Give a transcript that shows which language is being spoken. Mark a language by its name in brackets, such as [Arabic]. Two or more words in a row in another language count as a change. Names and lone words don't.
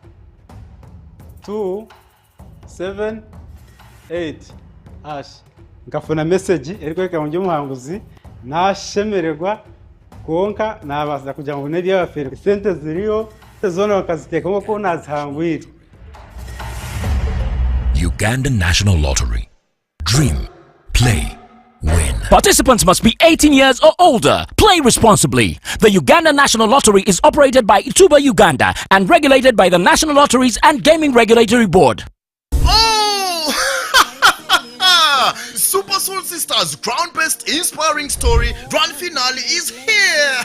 [Nyankole] 278 ngafuna message eriko reka ndio muhanguzi nashemererwa konka nabaza kugira ngo neri y'abafere sente ziriyo zone bakaziteka nko nazihangwira. [English] Uganda National Lottery. Dream, play, win. Participants must be 18 years or older. Play responsibly. The Uganda National Lottery is operated by Ituba Uganda and regulated by the National Lotteries and Gaming Regulatory Board. Super Soul Sisters ground-based inspiring story grand finale is here.